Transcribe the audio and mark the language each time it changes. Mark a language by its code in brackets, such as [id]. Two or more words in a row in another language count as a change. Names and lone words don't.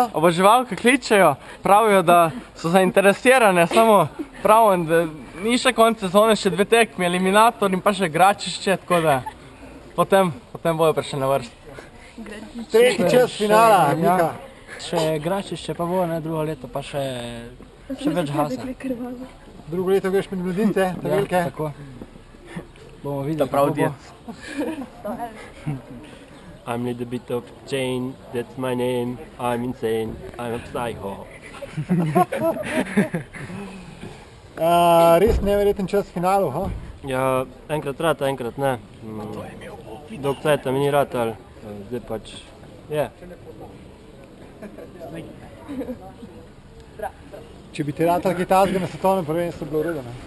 [sl] Oboževalke kličejo, pravijo, da so zainteresirane, samo pravijo, da ni še konc sezone, še 2 tekmi, eliminator in pa še Gračišče, tako da potem bojo prišli na vrst. Tretji čas finala, Mika. Še Gračišče pa bo, ne, drugo leto pa še več hasa. Drugo leto greš med mladince, te velike? Tako. Bomo videli, kako bo. [en] I'm a little bit of Jane, that's my name, I'm insane, I'm a psycho. [sl] Res neverjeten čas v finalu, ha? Ja, enkrat rad, enkrat ne. Dolg cajta mi ni ratal, zdaj pač je. Če bi ti ratal kaj tazga na svetovnem prvenstvu, bilo v redu, ne?